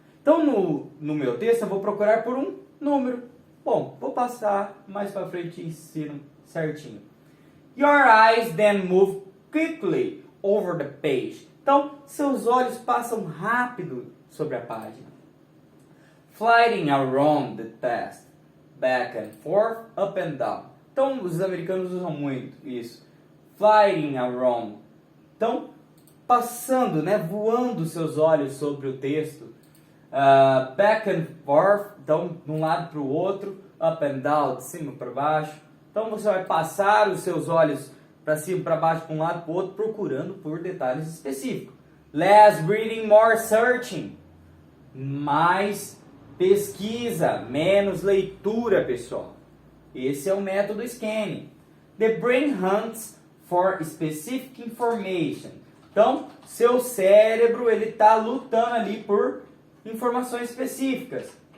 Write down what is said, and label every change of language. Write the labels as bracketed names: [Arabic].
[Portuguese] Então, no meu texto, eu vou procurar por um número. Bom, vou passar mais para frente e ensino certinho. [English] Your eyes then move quickly over the page. [Portuguese] Então, seus olhos passam rápido sobre a página. [English] Flying around the text, back and forth, up and down. [Portuguese] Então, os americanos usam muito isso. [English] Flying around. [Portuguese] Então, passando, né, voando seus olhos sobre o texto. [English] Back and forth, [Portuguese] então de um lado para o outro, [English] up and down, [Portuguese] de cima para baixo. Então você vai passar os seus olhos para cima, para baixo, para um lado para o outro, procurando por detalhes específicos. [English] Less reading, more searching. [Portuguese] Mais pesquisa, menos leitura, pessoal. Esse é o método scanning. [English] The brain hunts for specific information. [Portuguese] Então, seu cérebro ele está lutando ali por informações específicas.